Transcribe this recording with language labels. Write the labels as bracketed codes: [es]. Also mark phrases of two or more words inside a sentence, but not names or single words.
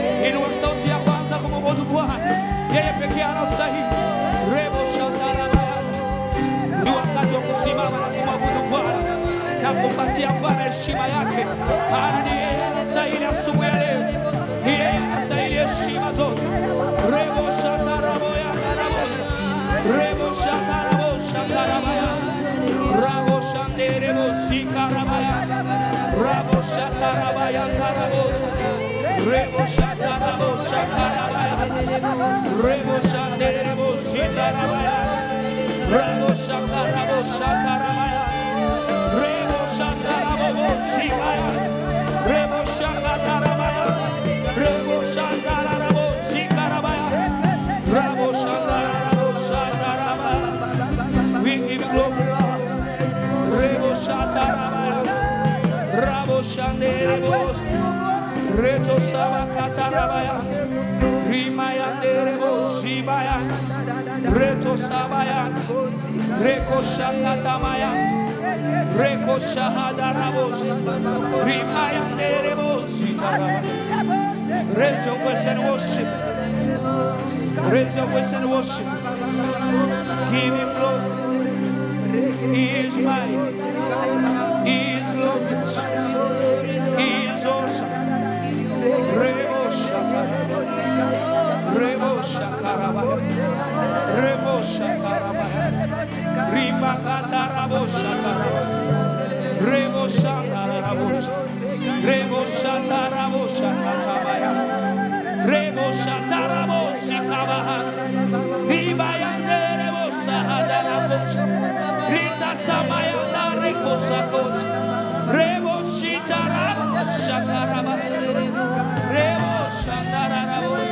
[sw] Inua sauti ya kwanza kumwabudu Bwana, yeye pekee anastahili. Rebo shatarabaya. Ni wakati wa kusimama na kumwabudu Bwana na kumpatia Bwana heshima yake. Maana ni yeye anastahili asubuhi ya leo, ni yeye anastahili heshima zote. Rebo shatarabaya, rebo shatarabaya, rabo shanderebo sikarabaya, rabo shatarabaya tarabo, rebo shatarabo shakarabaya, rebo shanderebo sikarabaya, rabo shakarabo shakarabaya, rebo shatarabo sikaya, rebo shakatarabaya, rebo shakarabo sikarabaya, rabo shakarabo shakarabaya. [en] We give glory, Lord. Rebo shatarabaya, rabo shanderebo, reto sabakatarabaya, rimayanderebo sibaya, reto sabaya, reko shakatamaya, reko shahadarabo, rimayanderebo sitarabaya. Raise your voice and worship. Raise your voice and worship. Give him glory. He is mighty. He is glorious. He is awesome. Rebo shakarabaya, rebo shakarabaya, rebo shakarabaya, ribakatarabo shakarabaya, rebo shakarabaya, rebo shakarabo shakatabaya, rebo shakarabo shakabaya, ribayanderebo sahadarabo, rita samayanda reko sakos, rebo shitarabo shakarabaya, rebo shakarabo,